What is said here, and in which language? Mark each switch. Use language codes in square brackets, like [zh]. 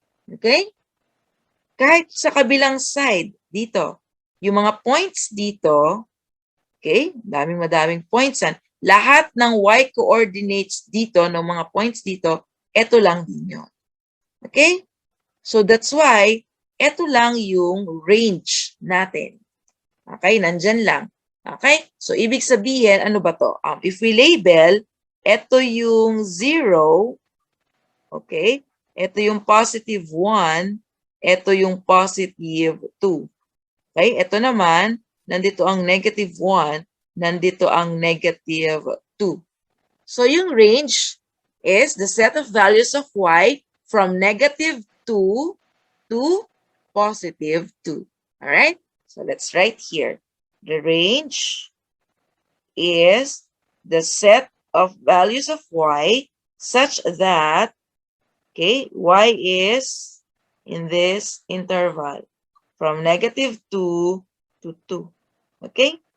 [tl] Okay? Kahit sa kabilang side, dito. Yung mga points dito, okay? Madaming points yan. Lahat ng y coordinates dito, ng mga points dito, ito lang din yun. [en] Okay? So that's why, [tl] ito lang yung range natin. Okay? Nandyan lang. Okay? So ibig sabihin, ano ba to? [en] If we label, [tl] ito yung 0, [en] okay? [tl] Ito yung positive 1, ito yung positive 2. Okay? Ito naman, nandito ang negative 1, nandito ang negative 2. [en] So yung range is the set of values of y from negative 2 to positive 2. Alright? So let's write here. The range is the set of values of y such that, okay, y is in this interval from negative 2 to 2. Okay?